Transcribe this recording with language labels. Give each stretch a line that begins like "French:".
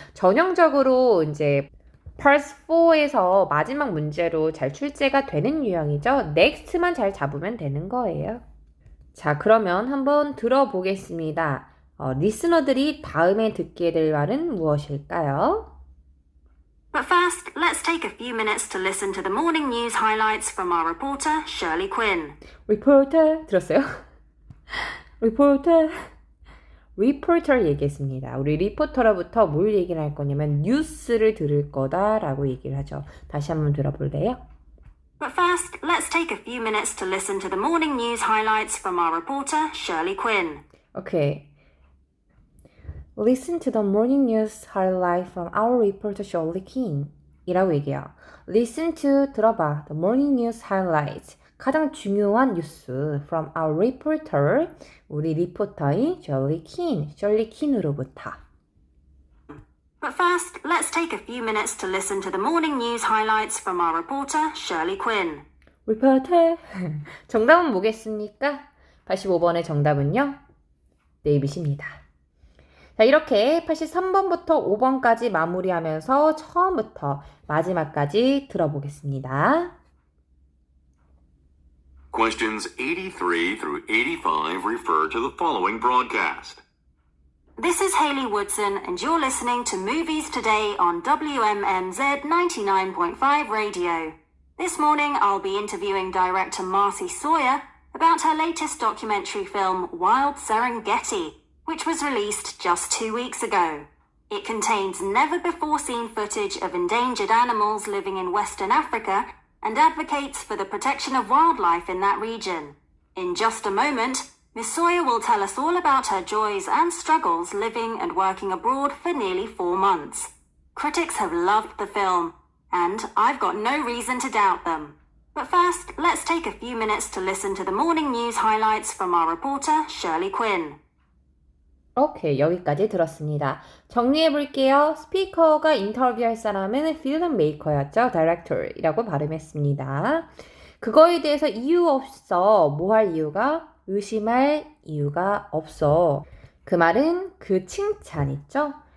Korean: 전형적으로 이제 Part 4에서 마지막 문제로 잘 출제가 되는 유형이죠. Next만 잘 잡으면 되는 거예요. 자, 그러면 한번 들어보겠습니다. 리스너들이 다음에 듣게 될 말은 무엇일까요?
English: But first, let's take a few minutes to listen to the morning news highlights from our reporter, Shirley Quinn.
Korean: 리포터 들었어요? 리포터 얘기했습니다. 우리 리포터로부터 뭘 얘기를 할 거냐면 뉴스를 들을 거다라고 얘기를 하죠. 다시 한번 들어볼래요?
English: But first, let's take a few minutes to listen to the morning news highlights from our reporter, Shirley Quinn. Okay. Listen to the morning news highlight from our reporter Shirley Quinn
Korean: 이라고 얘기해요.
English: Listen to,
Korean: 들어봐.
English: The morning news highlights.
Korean: 가장 중요한 뉴스
English: from our reporter,
Korean: 우리 리포터인 Shirley Quinn으로부터.
English: But first, let's take a few minutes to listen to the morning news highlights from our reporter, Shirley Quinn.
Korean: 리포터. 정답은 뭐겠습니까? 85번의 정답은요. 데이빗입니다. 자, 이렇게 83번부터 5번까지 마무리하면서 처음부터 마지막까지 들어보겠습니다.
English: Questions 83 through 85 refer to the following broadcast. This is Hayley Woodson, and you're listening to Movies Today on WMMZ 99.5 Radio. This morning, I'll be interviewing director Marcy Sawyer about her latest documentary film, Wild Serengeti, which was released just 2 weeks ago. It contains never-before-seen footage of endangered animals living in Western Africa and advocates for the protection of wildlife in that region. In just a moment, Miss Sawyer will tell us all about her joys and struggles living and working abroad for nearly 4 months. Critics have loved the film, and I've got no reason to doubt them. But first, let's take a few minutes to listen to the morning news highlights from our reporter, Shirley Quinn.
Korean: 오케이, 여기까지 들었습니다. 정리해 볼게요. 스피커가 인터뷰할 사람은 필름 메이커였죠. 다이렉터라고 발음했습니다. 그거에 대해서 이유 없어. 뭐 할 이유가? 의심할 이유가 없어. 그 말은 그 칭찬 있죠?